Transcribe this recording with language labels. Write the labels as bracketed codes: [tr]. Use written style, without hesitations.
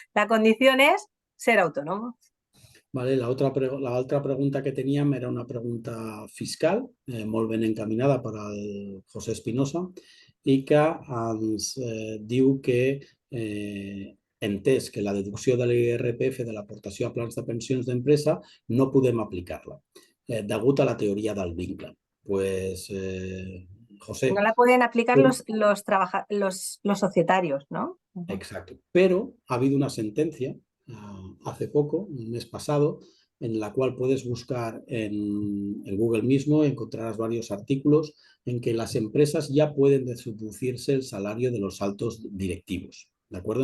[es] La condición es ser autónomo. Vale, la otra pregunta [ca] que teníem era una pregunta fiscal, molt ben encaminada per al José Espinosa, i que ens diu que entès que la deducció de l'IRPF de l'aportació a plans de pensions d'empresa no podem aplicar-la, degut a la teoria del vincle. [es] Pues, José... No la pueden aplicar los societarios, ¿no? Exacto. Pero ha habido una sentencia hace poco, el mes pasado, en la cual puedes buscar en Google mismo, encontrarás varios artículos en que las empresas ya pueden deducirse el salario de los altos directivos. ¿De acuerdo?